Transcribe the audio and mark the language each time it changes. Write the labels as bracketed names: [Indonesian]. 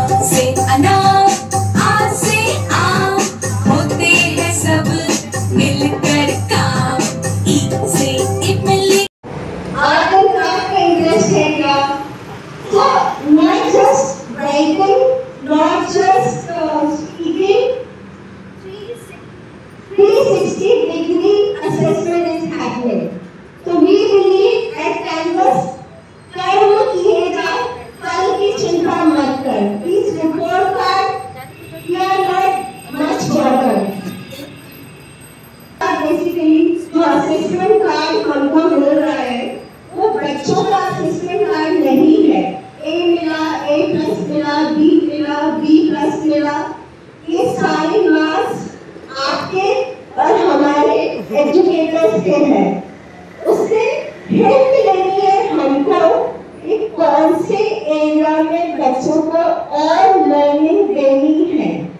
[Hindi] से अनार आ से आम होते हैं सब मिलकर काम. ई से इमली. आपको क्राफ्ट का इंटरेस्ट है क्या? [English] So not just writing, not just speaking. 360-degree assessment is happening. So we believe that canvas [Hindi] कर्म किएगा, कल की चिंता मत कर. [English] Please report card. We are not much bothered. [Hindi] Basically, जो assessment card हमको मिल रहा है, वो बच्चों का assessment card नहीं है. A मिला, A+ मिला, B मिला, B+ मिला. ये सारे मार्क्स आपके और हमारे एजुकेटर्स के हैं. उससे हेल्प लेनी है हमको कि कौन से एरिया में बच्चों को और लर्निंग देनी है.